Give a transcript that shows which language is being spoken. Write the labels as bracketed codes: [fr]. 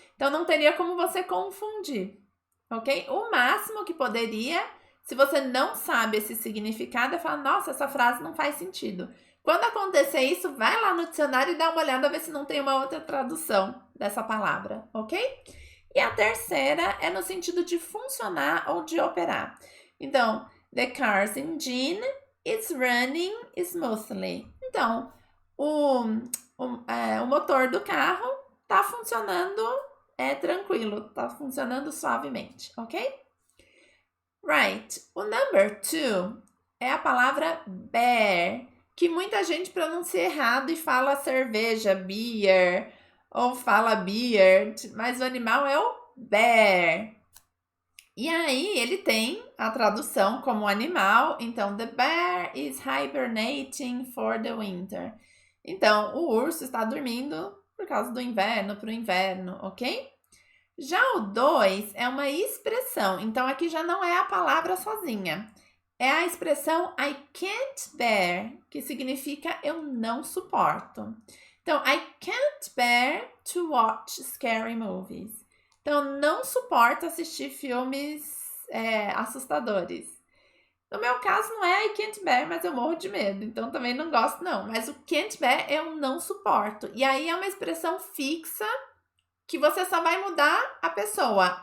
[pt] Então, não teria como você confundir, ok? O máximo que poderia, se você não sabe esse significado, é falar, nossa, essa frase não faz sentido. Quando acontecer isso, vai lá no dicionário e dá uma olhada, ver se não tem uma outra tradução dessa palavra, ok? E a terceira é no sentido de funcionar ou de operar. Então, [en] the car's engine is running smoothly. [pt] Então, o motor do carro está funcionando é tranquilo, tá funcionando suavemente, ok? [en] Right. [pt] O number 2 é a palavra bear, que muita gente pronuncia errado e fala cerveja, beer, ou fala beard, mas o animal é o bear. E aí ele tem a tradução como animal, então [en] the bear is hibernating for the winter. [pt] Então o urso está dormindo por causa do inverno, para o inverno, ok? Já o 2 é uma expressão, então aqui já não é a palavra sozinha. É a expressão [en] I can't bear, [pt] que significa eu não suporto. Então, [en] I can't bear to watch scary movies. [pt] Então, não suporto assistir filmes assustadores. No meu caso, não é I can't bear, mas eu morro de medo. Então, também não gosto, não. Mas o can't bear eu não suporto. E aí é uma expressão fixa que você só vai mudar a pessoa.